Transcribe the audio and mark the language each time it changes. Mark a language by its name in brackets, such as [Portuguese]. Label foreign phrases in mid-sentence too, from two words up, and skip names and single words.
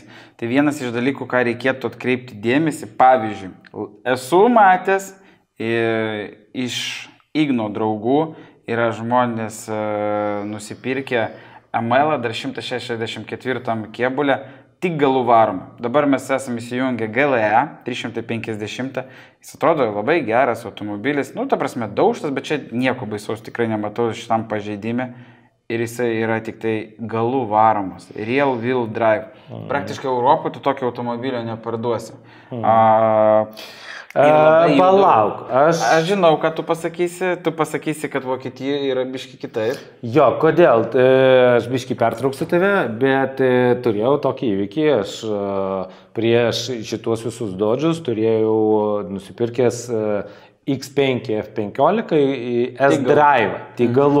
[Lithuanian] Tai vienas iš dalykų, ką reikėtų atkreipti dėmesį, pavyzdžiui, esu matęs iš Igno draugų, yra žmonės nusipirkę ML dar 164 kėbulę, tik galų varoma. Dabar mes esame įsijungę GLE 350, jis atrodo labai geras automobilis, ta prasme daužtas, bet čia nieko baisaus tikrai nematau šitam pažeidime ir jisai yra tik tai galų varomas, [English] real wheel drive. [Lithuanian] Praktiškai Europoje tu tokio automobilio neparduosi. Palauk, aš žinau, ką tu pasakysi, kad Vokietijoje yra biški kitaip. Jo, kodėl? Aš biški pertrauksiu tave, bet turėjau tokį įvykį, aš prieš šitos visus Dodge'us turėjau nusipirkęs X5 F15 S-Drive, Tigalu.